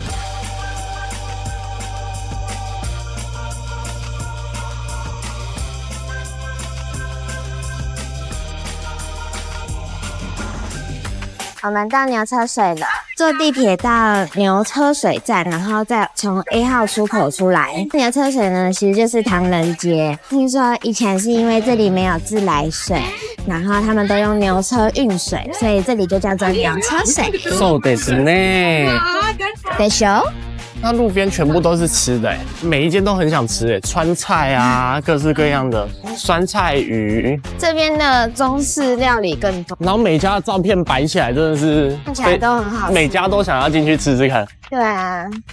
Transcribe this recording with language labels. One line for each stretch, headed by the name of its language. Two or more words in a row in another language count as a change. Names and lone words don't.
Chinese: 我们到牛车水了，坐地铁到牛车水站，然后再从 A 号出口出来。牛车水呢，其实就是唐人街。听说以前是因为这里没有自来水，然后他们都用牛车运水，所以这里就叫做牛车水。
Japanese: そうですね。でしょ？
Chinese: 那路边全部都是吃的，每一间都很想吃，川菜啊，各式各样的酸菜鱼。这边的中式料理更多，然后每家的照片摆起来真的是看起来都很好吃，每家都想要进去吃吃看。对啊。